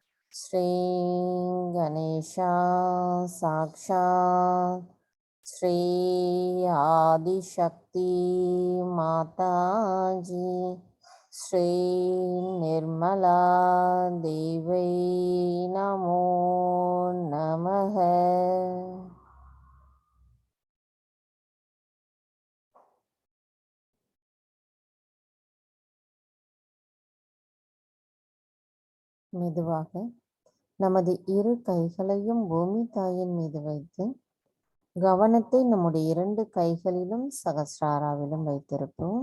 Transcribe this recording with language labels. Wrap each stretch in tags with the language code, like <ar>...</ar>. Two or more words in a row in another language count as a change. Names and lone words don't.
<sa>श्रीगणेशा साक्षात् श्री आदिशक्ति माताजी श्री निर्मला देवी नमो नमः।</sa> <ta>மெதுவாக நமது இரு கைகளையும் பூமி தாயின் மீது வைத்து கவனத்தை நம்முடைய 2 கைகளிலும் சகஸ்ராராவிலும் வைத்திருப்போம்.</ta>